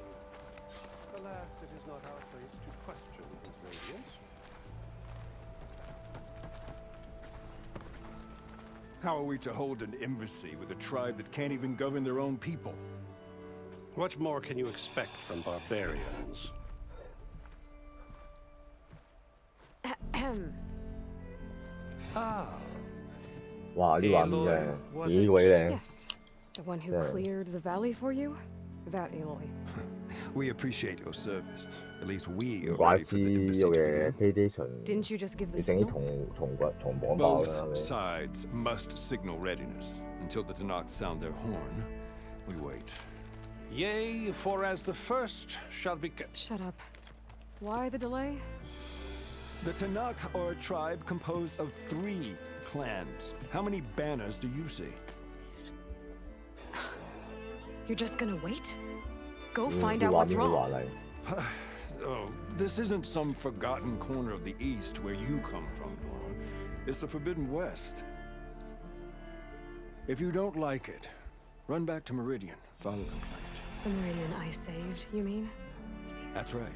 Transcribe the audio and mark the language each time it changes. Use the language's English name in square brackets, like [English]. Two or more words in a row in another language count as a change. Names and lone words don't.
[English] Alas, it is not our place to question his radiance. How are we to hold an embassy with a tribe that can't even govern their own people? What more can you expect from barbarians? Ah, [Cantonese] 哇！啲畫面真係幾鬼靚。 [English] Yes. The one who Yeah. cleared the valley for you? That Aloy. We appreciate your service. At least we [Cantonese] 唔 [English] are [Cantonese] 怪 [English] ready [Cantonese] 之 [English] for the [Cantonese] 有 [English] embassy to [Cantonese] 嘅 [English] begin. [Cantonese] PlayStation [English] Didn't you just give the [Cantonese] 要整啲 [English] signal? [Cantonese] 銅綁爆啦，係 [English] Both [Cantonese] 咪？ [English] sides must signal readiness. Until the Tanakh sound their horn, we wait. yea, for as the first shall be... Shut up. Why the delay? The Tanakh are a tribe composed of 3 clans. How many banners do you see? You're just gonna wait? Go [Cantonese] 嗯 [English] find [Cantonese] 啲 [English] out [Cantonese] 畫 [English] what's [Cantonese] 面好華 [English] wrong. [Cantonese] 麗。 [English] Oh, this isn't some forgotten corner of the East where you come from, Nora. It's the Forbidden West. If you don't like it, run back to Meridian, file a complaint. The Meridian I saved, you mean? That's right.